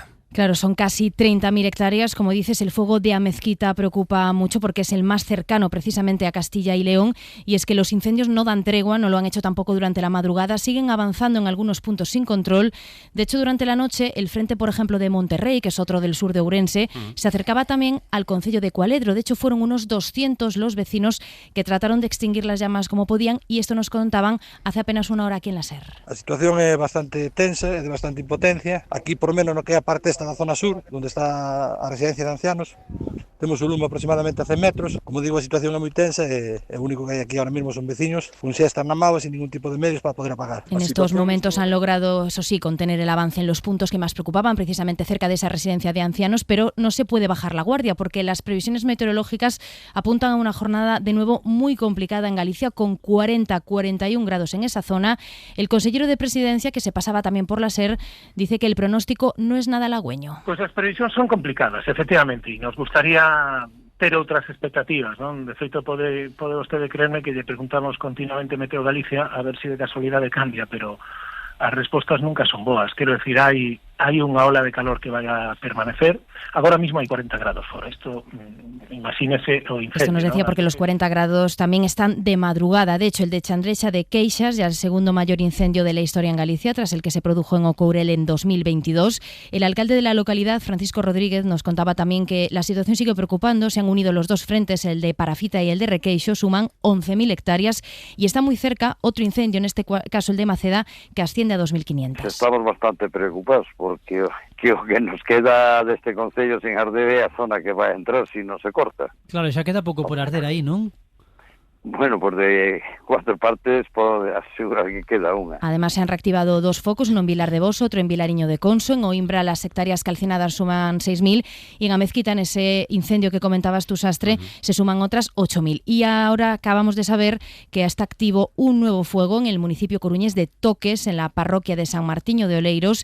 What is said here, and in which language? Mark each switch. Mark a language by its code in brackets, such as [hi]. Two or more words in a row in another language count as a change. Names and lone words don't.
[es] Claro, son casi 30.000 hectáreas. Como dices, el fuego de Amezquita preocupa mucho porque es el más cercano precisamente a Castilla y León, y es que los incendios no dan tregua, no lo han hecho tampoco durante la madrugada, siguen avanzando en algunos puntos sin control. De hecho, durante la noche, el frente, por ejemplo, de Monterrey, que es otro del sur de Ourense, se acercaba también al concello de Cualedro. De hecho, fueron unos 200 los vecinos que trataron de extinguir las llamas como podían, y esto nos contaban hace apenas una hora aquí en la SER. [gl] A situación é bastante tensa, é de bastante impotencia. Aquí, por menos, no que é a parte esta da zona sur, onde está a residencia de ancianos, temos un lume aproximadamente a 100 metros. Como digo, a situación é moi tensa e o único que hai aquí ahora mismo son vecinos con siesta na mao e sin ningún tipo de medios para poder apagar. [es] En estos momentos han logrado, eso sí, contener el avance en los puntos que más preocupaban, precisamente cerca de esa residencia de ancianos, pero no se puede bajar la guardia porque las previsiones meteorológicas apuntan a una jornada de nuevo muy complicada en Galicia, con 40-41 grados en esa zona. El consellero de Presidencia, que se pasaba también por la SER, dice que el pronóstico no es nada halagüeño. [gl] Pues as previsións son complicadas, efectivamente, e nos gustaría ter outras expectativas, non? De feito, pode vostede creerme que lle preguntamos continuamente Meteo Galicia a ver se de casualidade cambia, pero as respostas nunca son boas. Quero decir, hai unha ola de calor que vai a permanecer. Agora mismo hai 40 grados fora. Esto, imagínese o incendio. [es] Esto nos decía, ¿no? Porque los 40 grados también están de madrugada. De hecho, el de Chandrecha de Queixas, ya el segundo mayor incendio de la historia en Galicia, tras el que se produjo en Ocourel en 2022. El alcalde de la localidad, Francisco Rodríguez, nos contaba también que la situación sigue preocupando. Se han unido los dos frentes, el de Parafita y el de Requeixo, suman 11.000 hectáreas y está muy cerca otro incendio, en este caso el de Maceda, que asciende a 2.500. [gl] Estamos bastante preocupados porque o que nos queda deste concello sin arder é a zona que vai entrar se non se corta. Claro, xa queda pouco por arder aí, non? [es] Bueno, pues de 4 partes puedo asegurar que queda una. Además se han reactivado 2 focos, uno en Vilar de Boso, otro en Vilariño de Conso. En Oimbra las hectáreas calcinadas suman 6.000 y en Amezquita, en ese incendio que comentabas tú, Sastre, se suman otras 8.000. Y ahora acabamos de saber que está activo un nuevo fuego en el municipio coruñés de Toques, en la parroquia de San Martiño de Oleiros.